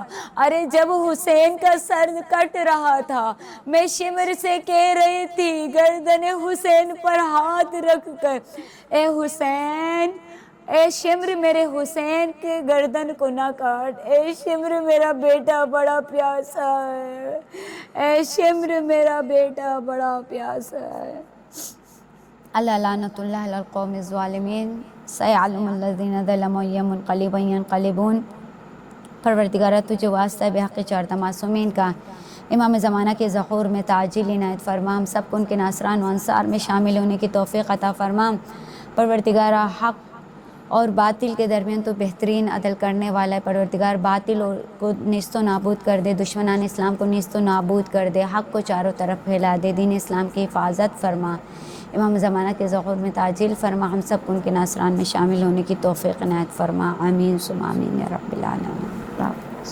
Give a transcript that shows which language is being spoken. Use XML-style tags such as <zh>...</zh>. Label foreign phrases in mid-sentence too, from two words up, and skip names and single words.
<ur>ارے جب حسین کا سر کٹ رہا تھا میں شمر سے کہہ رہی تھی، گردن حسین پر ہاتھ رکھ کر، اے حسین، اے شمر میرے حسین کے گردن کو نہ کاٹ، اے شمر میرا بیٹا بڑا پیاسا ہے، اے شمر میرا بیٹا بڑا پیاسا ہے۔</ur> <ar>اللہ لعنت اللہ علی القوم الظالمین، سیعلم الذین ظلموا ای منقلب ینقلبون۔</ar> <ur>پروردگارہ تجھے واسطہ ہے بحق چارتہ معصومین کا، امام زمانہ کے ظہور میں تعجیل عنایت فرما، ہم سب کو ان کے ناصران و انصار میں شامل ہونے کی توفیق عطا فرما۔ پروردگارہ حق اور باطل کے درمیان تو بہترین عدل کرنے والا ہے، پروردگار باطل کو نیست و نابود کر دے، دشمنان اسلام کو نیست و نابود کر دے، حق کو چاروں طرف پھیلا دے، دین اسلام کی حفاظت فرما۔ امام زمانہ کے ظہور میں تعجیل فرما، ہم سب کو ان کے ناصران میں شامل ہونے کی توفیق عنایت فرما،</ur> <ar>آمین ثم آمین یا رب العالمین۔</ar>